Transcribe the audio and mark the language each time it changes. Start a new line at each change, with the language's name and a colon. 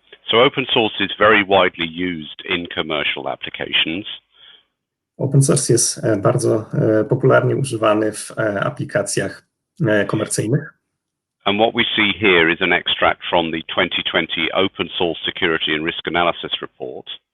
English: So open source is very widely used in commercial applications.
Polish: Open source jest bardzo popularnie używany w aplikacjach komercyjnych.
English: And what we see here is an extract from the 2020 Open Source Security and Risk Analysis Report.